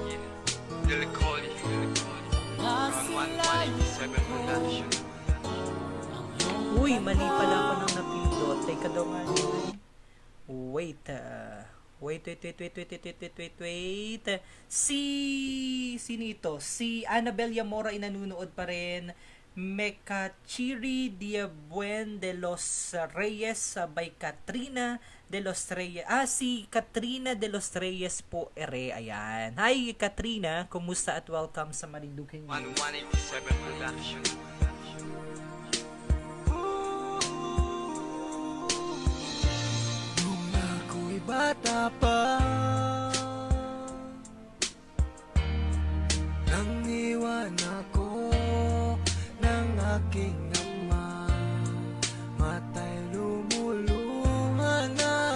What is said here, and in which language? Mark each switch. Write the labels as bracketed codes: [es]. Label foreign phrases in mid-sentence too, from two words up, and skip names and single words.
[tl] Uy, mali pala ako nang napindot. Teka daw nga. [en] Wait. Wait. [tl] Sino ito? Si Annabel Yamora inanunood pa rin. Mekachiri Diabuen de los Reyes by Katrina de los Reyes. Si Katrina de los Reyes po ere. Ayan. Hi Katrina, kumusta at welcome sa Marinduque News. 1187 Production. Nung ako'y bata pa, nang iwan ako ng aking ama, mata'y lumuluha na.